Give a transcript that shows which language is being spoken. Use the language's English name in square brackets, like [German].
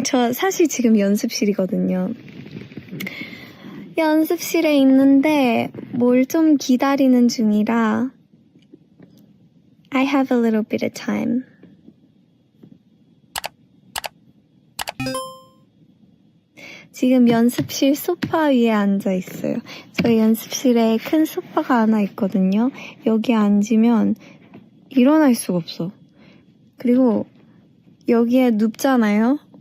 [Korean] 저 사실 지금 연습실이거든요. 연습실에 있는데 뭘 좀 기다리는 중이라 [English] I have a little bit of time. [Korean] 지금 연습실 소파 위에 앉아 있어요. 저희 연습실에 큰 소파가 하나 있거든요. 여기 앉으면 일어날 수가 없어. 그리고 여기에 눕잖아요.